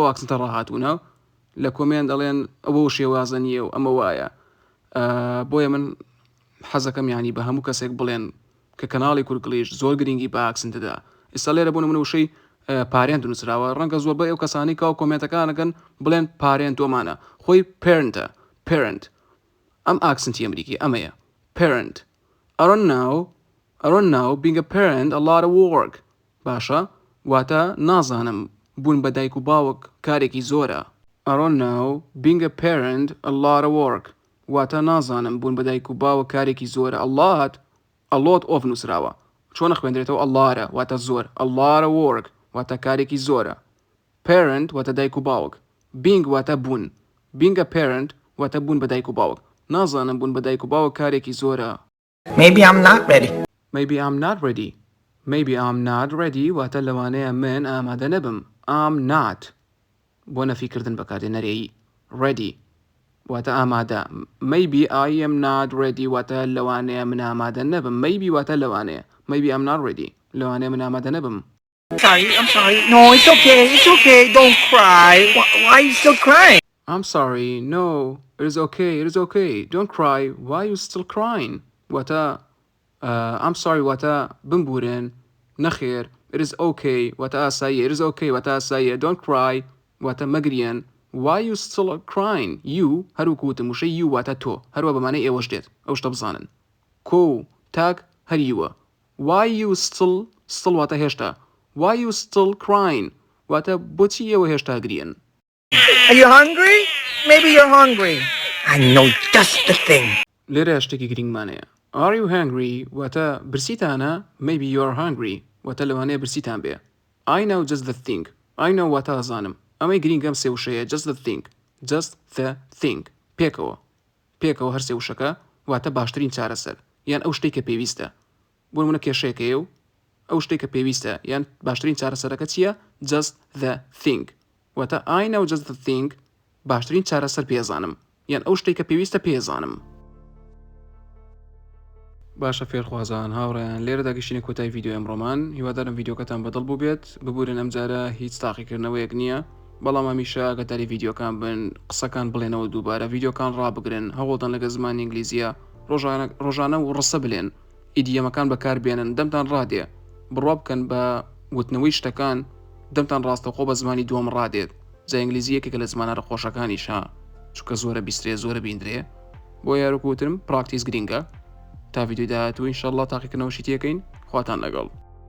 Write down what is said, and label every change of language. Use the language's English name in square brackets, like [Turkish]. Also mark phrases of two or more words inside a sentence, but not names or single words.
[Central Kurdish] ئاکسنتە ڕاهاتوونە لە کۆمێن دەڵێن ئەوە شێوازە نییە و ئەمە وایە بۆیە من حەزەکەم یانی بە هەموو کەسێک بڵێن کە کەناڵی کورگلیش زۆر گرنگی بە ئاکسنتدا ئێستا لێرە بوون منە وشەی پارێن دروستراوە ڕەنگە زۆر بە ئەو کەسانی کاو کۆمنتەکانەکەن بڵێن پارێن تۆمانە خۆی پێرنتە parent ئەم ئاکسنتی ئەمریکی ئەمەیە [English] parent I don't know being a parent a lot of work [Central Kurdish] باشە واتە نازانم بوون بە دایک و باوک کارێکی زۆرە [English] I don't know being a parent a lot of work [Central Kurdish] واتە نازانم بوون بە دایک و باوک کارێکی زۆرە [English] a lot of [Central Kurdish] نووسراوە چۆنە خوێندرێتەوە ئەڵارە واتە زۆر [English] a lot of work [Central Kurdish] واتە کارێکی زۆرە parent واتە دایک و باوک being واتە بوون [English] being a parent [Central Kurdish] واتە بوون بە دایک و باوک نازانم بوون بە دایک و باوک کارێکی زۆرە [English] Maybe I'm not ready. maybe I'm not ready [Central Kurdish] واتە لەوانەیە من ئامادە نەبم [English] I'm not [Central Kurdish] بۆ نەفیکردن بەکاردێنەرێی ready واتە ئامادە. [English] Maybe I am not ready [Central Kurdish] واتە لەوانەیە من ئامادە نەبم. Maybe واتە لەوانەیە. [English] Maybe I'm not ready. [Central Kurdish] لەوانەیە من ئامادە نەبم. [English] I'm sorry. No, it's okay. Don't cry. Why are you still crying? I'm sorry. No, it is okay. Don't cry. Why are you still crying? [Central Kurdish] واتە [English] I'm sorry [Central Kurdish] واتە بمبورن. نەخێر. [English] It is okay [Central Kurdish] واتە ئاساییە. [English] It is okay [Central Kurdish] واتە ئاساییە. [English] Don't cry [Central Kurdish] واتە مەگریان. [English] Why are you still crying? [Central Kurdish] You هەروکو وتم وشەی you واتە تۆ. هەروە بەمانەی ئێوەش دێت. ئەو شتە بزانن. کۆ تاک هەریوە. [English] Why you still [Central Kurdish] واتە هێشتا. [English] Why you still crying? [Central Kurdish] واتە بۆچی ئێوە هێشتا گریان؟ [English] Are you hungry? Maybe you're hungry. I know just the thing. [Central Kurdish] لێرە شتێکی گرنگمانەیە. [English] Are you hungry? [Central Kurdish] واتە برسیتانە. [English] Maybe you're hungry. [Central Kurdish] واتە لەوانەیە برسیتان بێ. [English] I know just the thing. I know [Central Kurdish] واتە ئەزانم. ئەمەی گرینگەم سێ وشەیە. [English] Just the thing. Just the thing. [Central Kurdish] پێکەوە هەر سێ وشەکە واتە باشترین چارەسەر. یان ئەو شتێک کە پێویستە. بۆ نمونە کێشەیەکەیە و ئەو شتێک کە پێویستە یان باشترین چارەسەرەکە چییە؟ [English] Just the thing. واتە I know just the thing. [Central Kurdish] باشترین چارەسەر پێزانم. یان ئەو شتێک کە پێویستە پێزانم. باشە فێرخوازان هاوڕێیان لێرە داگەشتنی کۆتای ڤیددیو ئەمڕۆمان هیوادارم ڤیددیۆکەتان بەدڵ بوو بێت ببورن ئەم جارە هیچ تاقیکردنەوەیەک نییە بەڵام هەمیشە ئەگەداری ڤیددیۆکان بن قسەکان بڵێنەوە دووبارە ڤیددیۆکان ڕابگرن هەوڵدان لەگە زمانی ئینگلیزیە ڕۆژانە و ڕسە بلێن ئیدیەمەکان بەکاربێنن دەمتان ڕادێ بڕوا بکەن بە وتنەوەی شتەکان دەمتان ڕاستەخۆ بە زمانی دووەم ڕادێت جا ئینگلیزیەکێکە لە زمانە خۆشەکانیشە چونکە زۆرە بیسترێ زۆرە بیندرێ بۆ یاروکوترم پراکتیس گرینگە تا ڤیددیۆ داهاتوو ئینشەڵڵا تاقیکردنەوەشی تێکەین خواتان لەگەڵ